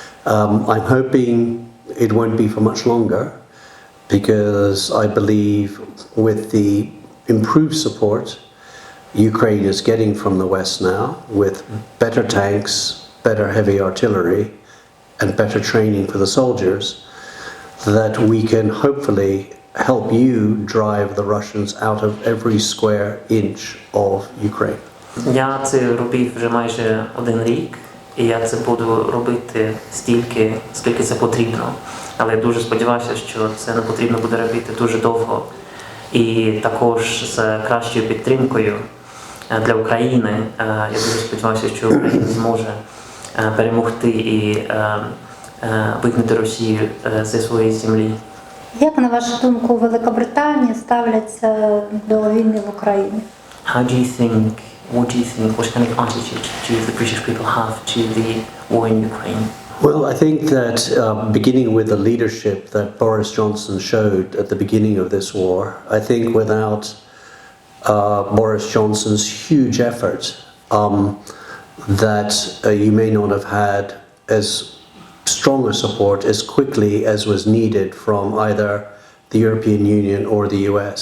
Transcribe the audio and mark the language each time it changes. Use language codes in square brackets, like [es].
[en] I'm hoping it won't be for much longer, because I believe with the improved support Ukraine is getting from the West now, with better tanks, better heavy artillery, and better training for the soldiers, that we can hopefully help you drive the Russians out of every square inch of Ukraine. [uk] Я це робив вже майже 1 рік, і я це буду робити стільки, скільки це потрібно. Але я дуже сподіваюся, що це не потрібно буде робити дуже довго. І також з кращою підтримкою для України, я дуже сподіваюся, що Україна зможе перемогти і вигнати Росію зі своєї землі. Як, на вашу думку, Великобританія ставляться до війни в Україні? [en] What do you think, what kind of attitude do the British people have to the war in Ukraine? Well, I think that beginning with the leadership that Boris Johnson showed at the beginning of this war, I think without Boris Johnson's huge effort that you may not have had as strong a support as quickly as was needed from either the European Union or the US.